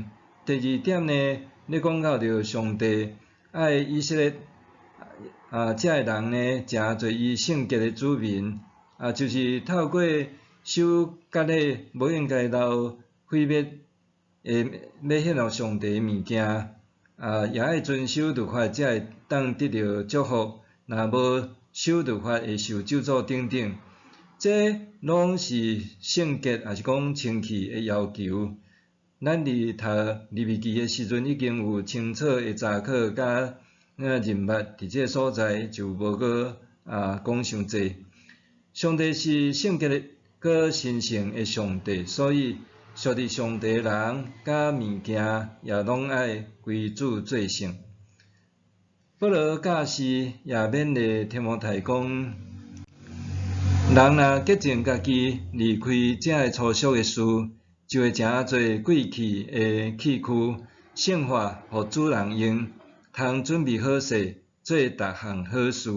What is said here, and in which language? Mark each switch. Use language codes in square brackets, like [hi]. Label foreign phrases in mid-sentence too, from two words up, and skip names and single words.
[nan] 第二点呢，咧讲到着上帝爱以色列遮个人呢，诚做伊圣洁的子民，就是透过守割礼，无应该留毁灭要献互上帝的物件， 也爱遵守律法，才会当得到祝福。若无守律法，会受咒诅等等。这拢是圣洁，也是讲清气的要求。咱伫读利未记的时阵，已经有清楚的查考甲认捌伫这所在，就无搁讲伤济。上帝是圣洁的、搁神圣的上帝，所以属于上帝的人甲物件也拢爱归主做圣。保罗教士也勉励提摩太讲，人若洁净家己，离开这个粗俗的事，就会诚侪贵气的器具，圣化互主人用，通准备好势，做逐项好事。